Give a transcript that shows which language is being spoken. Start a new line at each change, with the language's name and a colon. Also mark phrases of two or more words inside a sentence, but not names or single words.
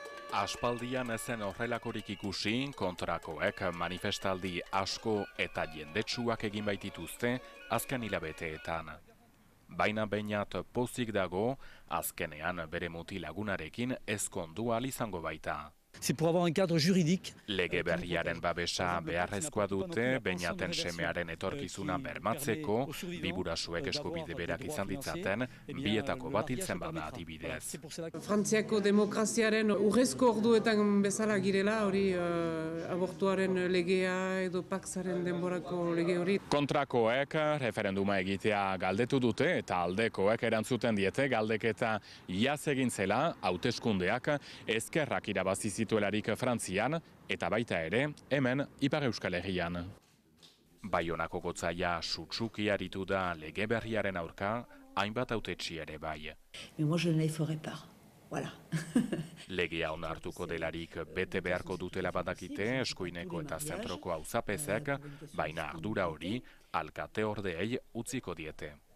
Basque: Aspaldian ezen horrelakorik ikusi, kontrakoek manifestaldi asko eta jendetsuak egin baitituzte azken hilabeteetan. Baina behinat pozik dago, azkenean bere mutilagunarekin ezkondu ahal izango baita.
French: C'est pour avoir un cadre juridique.
Basque: Lege berriaren babesa beharrezkoa dute, beinaten semearen etorkizuna bermatzeko, biburasuek eskubide berak izan ditzaten, bietako bat hiltzen bada adibidez. Frantziako demokraziaren urrezko orduetan bezala girela, hori abortuaren legea edo paxaren denborako lege hori. Kontrakoek referenduma egitea galdetu dute eta aldekoek erantzuten diete galdeketa iaz egin zela hauteskundeak ezkerrak irabazi zituelarik Frantzian eta baita ere hemen Ipar Euskal Herrian. Baionako gotzaia sutsuki aritu da lege berriaren aurka, hainbat hautetsi ere bai.
French: Mais moi je ne les ferai pas. Voilà.
Basque: Legea onartuko delarik bete beharko dutela badakite eskuineko eta zentroko auzapezek, baina ardura hori alkate ordeei utziko diete.